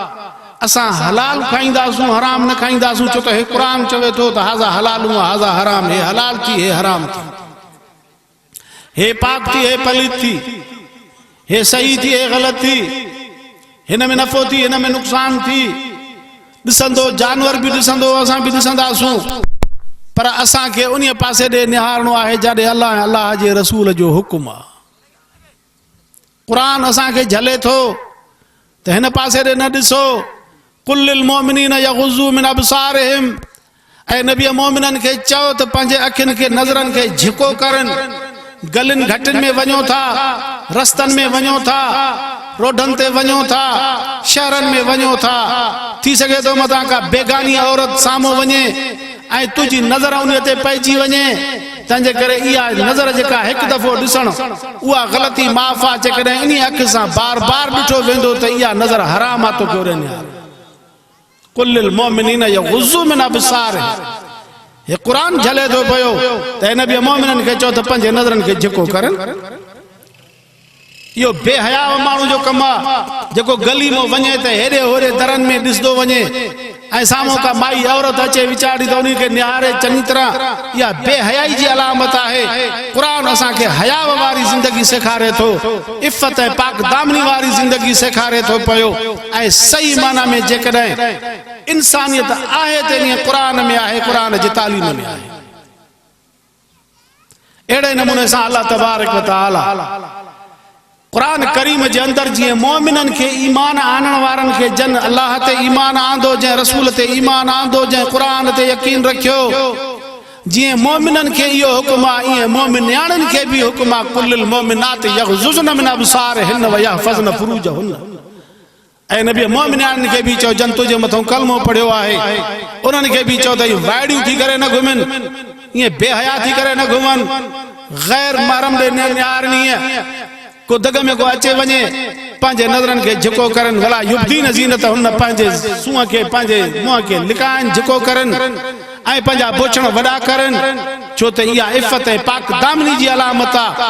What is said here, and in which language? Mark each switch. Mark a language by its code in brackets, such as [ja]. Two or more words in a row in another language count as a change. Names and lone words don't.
[sd] असां हलाल खाईंदासूं, हराम न खाईंदासूं, छो त हे क़ुरान चवे थो त [ar] هذا حلال هذا حرام, [sd] हे हलाल थी हे हराम थी, हे पाक थी हे पलीत थी, हे सही थी हे ग़लत थी, हिन में नफ़ो थी हिन में नुक़सान थी। ॾिसंदो जानवर भी ॾिसंदो, असां भी ॾिसंदासूं, पर असांखे उन पासे ॾे निहारणो आहे जाॾे अल्लाह ऐं अल्लाह जे रसूल जो हुकुम आहे। क़ुरान असांखे झले थो त हिन पासे ॾे न ॾिसो, [ar] قل للمؤمنين يغضوا من أبصارهم, [sd] ऐं नबी मोमिननि खे चओ त पंहिंजे अखियुनि खे नज़रनि खे झिको करनि, गलियुनि घटियुनि में वञो था, रस्तनि में वञो था, रोडनि ते वञो था, शहरनि में वञो था, थी सघे थो मथां का बेगानी औरत साम्हूं वञे ऐं तुंहिंजी नज़र उन ते पइजी वञे, तंहिंजे करे इहा नज़र जेका हिकु दफ़ो ॾिसणु उहा ग़लती माफ़ आहे। जेकॾहिं इन अखि सां बार बार ॾिठो वेंदो त इहा नज़र हराम आहे तोखे ओॾे निहार। [ar] قل للمؤمنين يغضوا من أبصارهم, [sd] हे क़ुरान झले थो पियो त हिन बि मोमिननि खे चओ त पंहिंजे नज़रनि खे झिको करनि। इहो बेहया माण्हू जो कमु आहे जेको गली में वञे त हेॾे होॾे दरनि में ॾिसंदो वञे ऐं साम्हूं का माई औरत अचे वीचारी त उन खे निहारे चङी तरह, इहा बेहयाई जी अलामत आहे। क़ुरान असांखे हया वारी ज़िंदगी सेखारे थो, इफ़त ऐं पाक दामनी वारी ज़िंदगी सेखारे थो पियो, ऐं सही माना में जेकॾहिं इंसानियत आहे त इन क़ुरान में आहे, क़ुरान जी तालीम में आहे। अहिड़े नमूने सां [ar] الله تبارك وتعالى قرآن كريم [sd] जे अंदर जीअं मोमिननि खे ईमान आणण वारनि खे जन अल्लाह ते ईमान आंदो, जंहिं रसूल ते ईमान आंदो, जंहिं क़ुरान ते यकीन रखियो, जीअं मोमिननि खे इहो हुकुम आहे ईअं मोमिनियाणनि खे बि हुकुम आहे। [ar] قل للمؤمنات يغضضن من أبصارهن ويحفظن فروجهن, [sd] ऐं नबी मोमिनियाणनि खे बि चओ जन तुंहिंजे मथां कलमो पढ़ियो आहे उन्हनि खे बि चओ त वाइड़ियूं थी करे न घुमनि, ईअं बेहया थी करे न घुमनि, ग़ैर महरम ॾे न निहारणी, को दग में को अचे वञे पंहिंजे नज़रनि खे झिको करनि, भला [ar] يبدين زينتهن, [sd] पंहिंजे सूंहं खे पंहिंजे मुंहं खे लिकाइनि, झिको करनि ऐं पंहिंजा बोछण वॾा करनि, छो त इहा इफ़त ऐं पाक दामनी जी अलामत आहे।